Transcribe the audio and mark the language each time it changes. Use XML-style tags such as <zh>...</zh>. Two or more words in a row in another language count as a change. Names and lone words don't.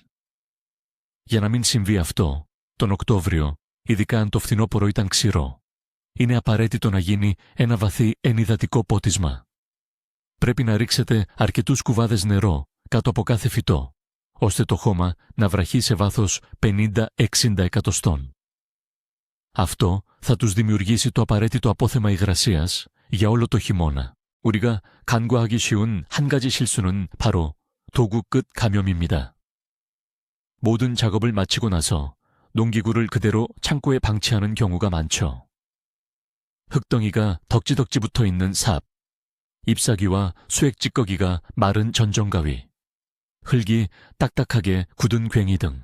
<el>Για να μην συμβεί αυτό, τον Οκτώβριο, ειδικά αν το φθινόπωρο ήταν ξηρό, είναι απαραίτητο να γίνει ένα βαθύ ενυδατικό πότισμα. Πρέπει να ρίξετε αρκετούς κουβάδες νερό κάτω από κάθε φυτό, ώστε το χώμα να βραχεί σε βάθος 50-60 εκατοστών. Αυτό θα τους δημιουργήσει το απαραίτητο απόθεμα υγρασίας για όλο το χειμώνα.</el> <ko>우리가 간과하기 쉬운 한 가지 실수는 바로 도구 끝 감염입니다. 모든 작업을 마치고 나서 농기구를 그대로 창고에 방치하는 경우가 많죠. 흙덩이가 덕지덕지 붙어 있는 삽, 잎사귀와 수액 찌꺼기가 마른 전정가위, 흙이 딱딱하게 굳은 괭이 등.</ko>